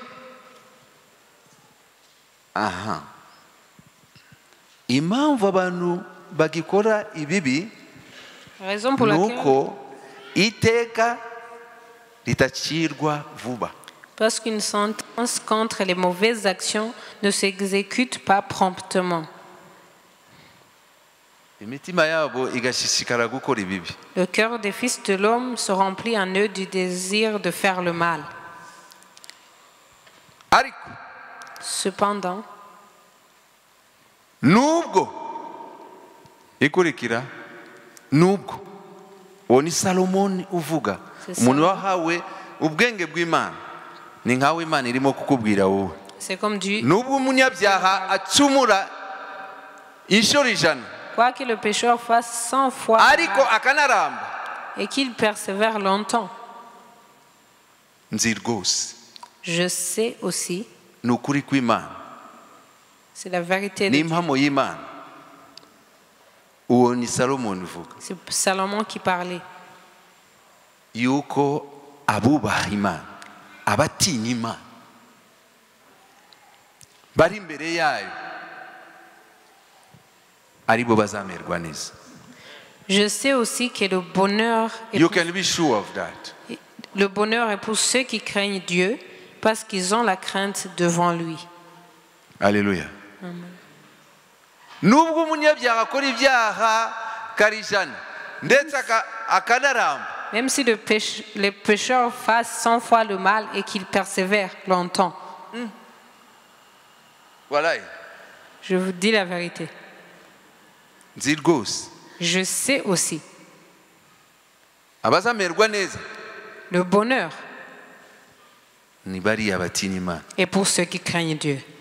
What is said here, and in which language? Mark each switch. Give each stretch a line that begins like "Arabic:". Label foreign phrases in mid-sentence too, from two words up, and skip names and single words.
Kinyarwanda: Aha. Impamvu abantu bagikora ibibi nuko iteka ritacirwa vuba.
French: Parce qu'une sentence contre les mauvaises actions ne s'exécute pas promptement.
Kinyarwanda: Imitima yabo igashishikara gukora ibibi.
French: Le cœur des fils de l'homme se remplit en eux du désir de faire le mal.
Kinyarwanda: Ariko
French: cependant,
Kinyarwanda: nubwo ikurikira nubwo uwo ni Salomoni uvuga, umuntu wahawe ubwenge bw'Imana, ni nkawe Imana irimo kukubwira wowe.
French: C'est comme Dieu.
Kinyarwanda: Nubwo umunyabyaha acumura inshuro 100,
French: quoi que le pécheur fasse 100 fois
Kinyarwanda: ariko akanaramba,
French: et qu'il persévère longtemps,
Kinyarwanda: nzi rwose
French: je sais aussi,
Kinyarwanda: nukuri kw'Imana,
French: C'est la vérité de Dieu. C'est Salomon qui parlait.
Kinyarwanda: Yuko abubaha Imana, abatinya Imana, bari imbere yayo, aribo bazamerwa neza.
French: Je sais aussi que le bonheur est
English: You can be sure of that.
French: Le bonheur est pour ceux qui craignent Dieu parce qu'ils ont la crainte devant lui. Alléluia.
Kinyarwanda: Nubwo umunyabyaha akora ibyaha karijana ndetse akanaramba.
French: Même si les pécheurs fassent 100 fois le mal et qu'ils persévèrent longtemps. Voilà. Je vous dis la vérité. Je sais aussi. Le bonheur est pour ceux qui craignent Dieu.